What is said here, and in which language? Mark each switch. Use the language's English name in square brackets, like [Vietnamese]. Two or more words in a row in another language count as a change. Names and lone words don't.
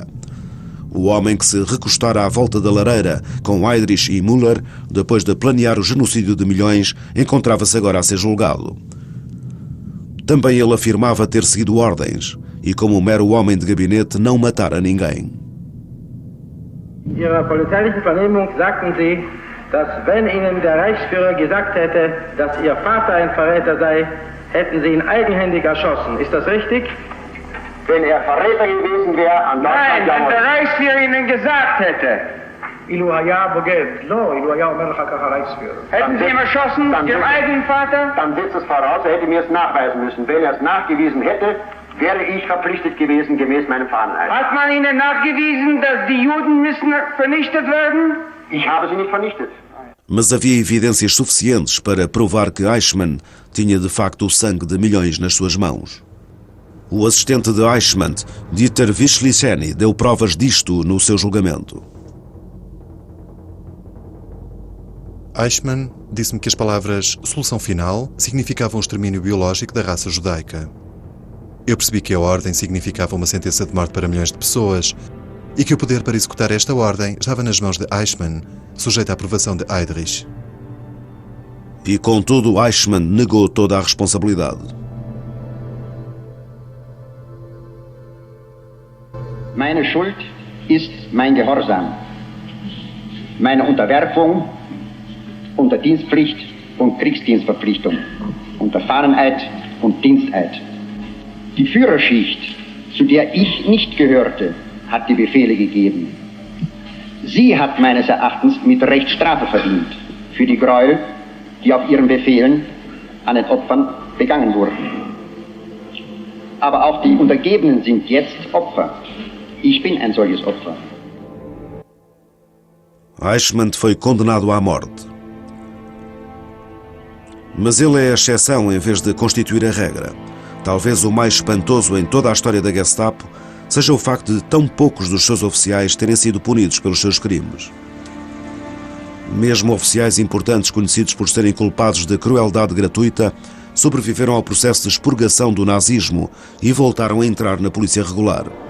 [Portuguese] O homem que se recostara à volta da lareira com Heydrich e Müller, depois de planear o genocídio de milhões, encontrava-se agora a ser julgado. Também ele afirmava ter seguido ordens e, como um mero homem de gabinete, não matara ninguém. [German] In Ihrer polizeilichen Vernehmung sagten Sie, dass wenn Ihnen der Reichsführer gesagt hätte, dass Ihr Vater ein Verräter sei, hätten Sie ihn eigenhändig erschossen. Ist das richtig? Wenn er Verräter gewesen wäre, an Nein, wenn der Reichsführer Ihnen gesagt hätte. Hätten Sie ihn erschossen, Ihrem eigenen Vater? Dann setzt es voraus, er hätte mir es nachweisen müssen. Wenn er es nachgewiesen hätte, wäre ich verpflichtet gewesen, gemäß meinem Fahneneid. Hat man Ihnen nachgewiesen, dass die Juden müssen vernichtet werden? Ich habe sie nicht vernichtet. [Portuguese] Mas havia evidências suficientes para provar que Eichmann tinha de facto o sangue de milhões nas suas mãos. O assistente de Eichmann, Dieter Wisliceny, deu provas disto no seu julgamento. Eichmann disse-me que as palavras solução final significavam o extermínio biológico da raça judaica. Eu percebi que a ordem significava uma sentença de morte para milhões de pessoas e que o poder para executar esta ordem estava nas mãos de Eichmann, sujeito à aprovação de Heydrich. E, contudo, Eichmann negou toda a responsabilidade. [German] Meine Schuld ist mein Gehorsam, meine Unterwerfung unter Dienstpflicht und Kriegsdienstverpflichtung, unter Fahneneid und Diensteid. Die Führerschicht, zu der ich nicht gehörte, hat die Befehle gegeben. Sie hat meines Erachtens mit Recht Strafe verdient für die Gräuel, die auf ihren Befehlen an den Opfern begangen wurden. Aber auch die Untergebenen sind jetzt Opfer. Ich bin ein solches Opfer. [Portuguese] Eichmann foi condenado à morte. Mas ele é a exceção em vez de constituir a regra. Talvez o mais espantoso em toda a história da Gestapo seja o facto de tão poucos dos seus oficiais terem sido punidos pelos seus crimes. Mesmo oficiais importantes conhecidos por serem culpados de crueldade gratuita sobreviveram ao processo de expurgação do nazismo e voltaram a entrar na polícia regular.